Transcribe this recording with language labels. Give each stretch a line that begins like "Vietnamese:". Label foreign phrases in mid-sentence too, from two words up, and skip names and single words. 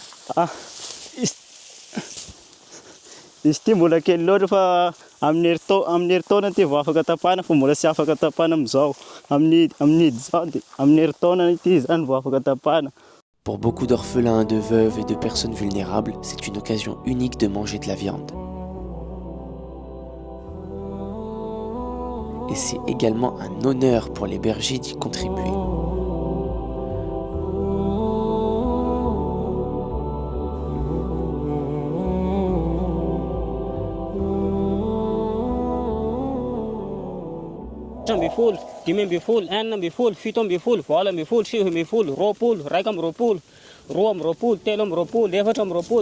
Malagasy: Izy ty mbola kely loatra fa amin'ny herintaona ty vao afaka tapahana fa mbola tsy afaka tapahana amin'izao. Amin'ny herintaona ity zany vao afaka tapahana.
French: Pour beaucoup d'orphelins, de veuves et de personnes vulnérables, c'est une occasion unique de manger de la viande. Et c'est également un honneur pour les bergers d'y contribuer.
Malagasy: Ambifolo, 5 ambifolo, 1 ambifolo, 7 ambifolo, 8 ambifolo, 9 ambifolo, 20, 1 amby 20, 2 amby 20, 3 amby 20, 4 amby 20.